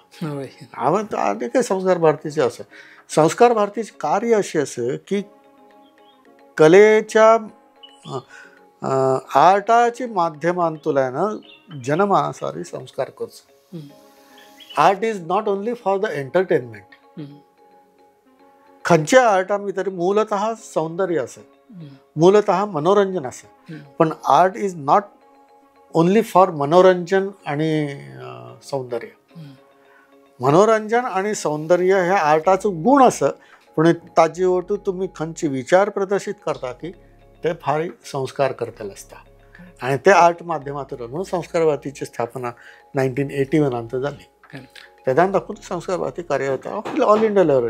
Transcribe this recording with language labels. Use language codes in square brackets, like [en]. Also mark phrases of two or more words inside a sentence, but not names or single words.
[kok] हांवें आनी काय संस्कार भारतीचें आसा. संस्कार भारतीचें कार्य अशें आसा की कलेच्या आर्टाच्या माध्यमांतल्यान जनमानसारी संस्कार करचो. [en] Art is not only for the entertainment. [kok] खंयच्या आर्टा भितर मूलतः सौंदर्य आसा मूलतः मनोरंजन आसा. [en] पण art is not only for [kok] मनोरंजन आणि सौंदर्य. मनोरंजन आणि सौंदर्य हे आर्टाचो गुण आसा. पण ताजे वटू तुम्ही खंयचे विचार प्रदर्शित करता की ते फार संस्कार करतले आसता. आणि ते आर्ट माध्यमांतून म्हणून संस्कार भारतीची स्थापना 1981 जाली. तेदान दाखवून संस्कार भारती कार्यरत [en] All India level.